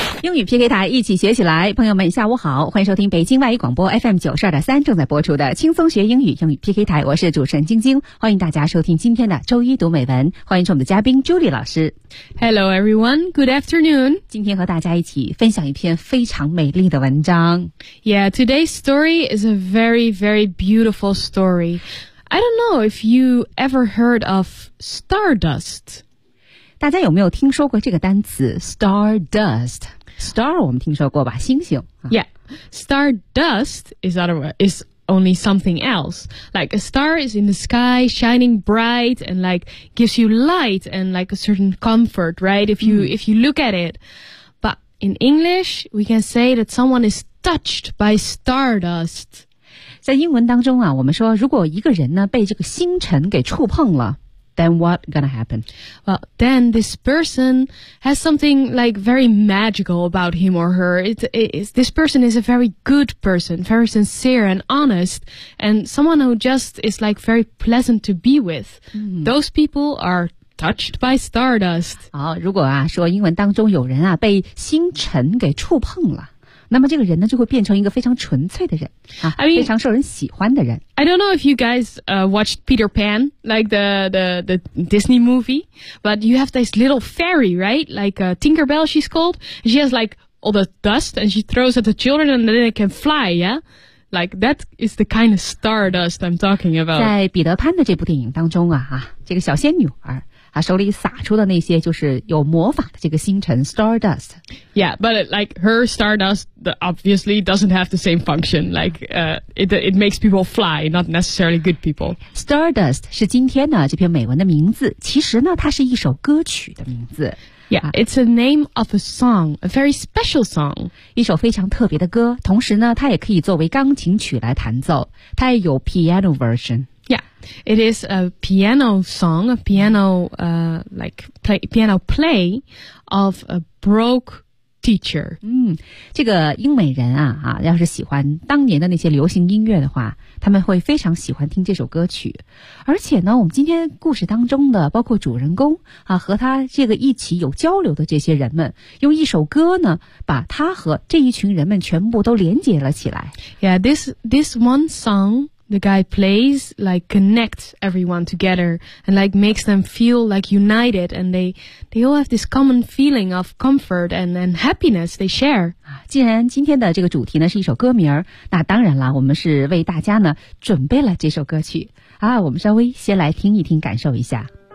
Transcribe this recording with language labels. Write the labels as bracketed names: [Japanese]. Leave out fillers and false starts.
[Chinese] 英语 PK 台，一起学起来。朋友们，下午好，欢迎收听北京外语广播 FM92.3 正在播出的轻松学英语英语 PK 台，我是主持人晶晶，欢迎大家收听今天的周一读美文，欢迎我们的嘉宾 Julie 老师。 [English] Hello everyone, good afternoon. [Chinese] 今天和大家一起分享一篇非常美丽的文章。 [English] Yeah, today's story is a very, very beautiful story. I don't know if you ever heard of stardust. [Chinese] 大家有没有听说过这个单词 stardust? Star 我们听说过吧，星星。 [English] Yeah, stardust is only something else. Like a star is in the sky shining bright and like gives you light and like a certain comfort, right? If you look at it. But in English, we can say that someone is touched by stardust. [Chinese] 在英文当中啊，我们说如果一个人呢被这个星辰给触碰了， [English] Then what gonna happen? Well, then this person has something like very magical about him or her. This person is a very good person, very sincere and honest, and someone who just is like very pleasant to be with. Those people are touched by stardust. [Chinese] 好，如果啊说英文当中有人啊被星辰给触碰了。那么这个人呢就会变成一个非常纯粹的人、啊、 [English] I mean, [Chinese] 非常受人喜欢的人。 [English] I don't know if you guys watched Peter Pan, like the Disney movie, but you have this little fairy, right? Like Tinkerbell, she's called. She has like all the dust and she throws at the children and then they can fly, yeah? Like that is the kind of stardust I'm talking about. [Chinese] 在彼得潘的这部电影当中 这个小仙女儿他手里撒出的那些就是有魔法的这个星辰 stardust。 [English] Yeah, but like her stardust obviously doesn't have the same function. Like it makes people fly, not necessarily good people. [Chinese] Stardust 是今天呢这篇美文的名字，其实呢它是一首歌曲的名字。 [English] Yeah, it's a name of a song, a very special song. [Chinese] 一首非常特别的歌，同时呢它也可以作为钢琴曲来弹奏，它也有 piano version。 [English] Yeah, it is a piano song, a piano, piano play of a broke teacher. [Chinese] 这个英美人啊要是喜欢当年的那些流行音乐的话，他们会非常喜欢听这首歌曲。而且呢，我们今天故事当中的包括主人公啊和他这个一起有交流的这些人们，用一首歌呢把他和这一群人们全部都连接了起来。 [English] Yeah, this one song,The guy plays, like, connects everyone together and, like, makes them feel, like, united. And they all have this common feeling of comfort and happiness they share. [Chinese] 既然今天的这个主题呢是一首歌名，那当然了，我们是为大家呢准备了这首歌曲。啊，我们稍微先来听一听，感受一下。